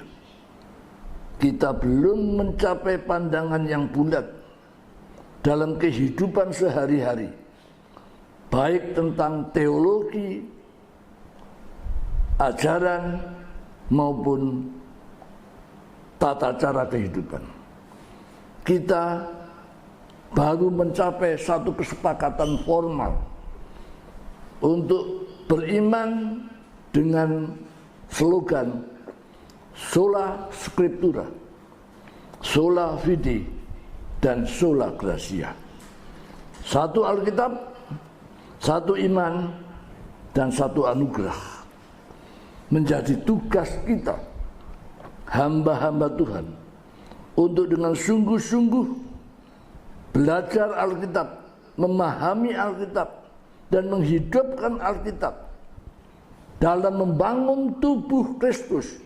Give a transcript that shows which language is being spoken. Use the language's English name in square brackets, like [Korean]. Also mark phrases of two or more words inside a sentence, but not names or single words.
[Indonesian] Kita belum mencapai pandangan yang bulat dalam kehidupan sehari-hari, baik tentang teologi, ajaran, maupun tata cara kehidupan. Kita baru mencapai satu kesepakatan formal untuk beriman dengan slogan [Latin] Sola Scriptura, sola fide, [Indonesian] dan [Latin] sola gratia. [Indonesian] Satu Alkitab, satu iman, dan satu anugerah. Menjadi tugas kita, hamba-hamba Tuhan, untuk dengan sungguh-sungguh belajar Alkitab, memahami Alkitab, dan menghidupkan Alkitab dalam membangun tubuh Kristus.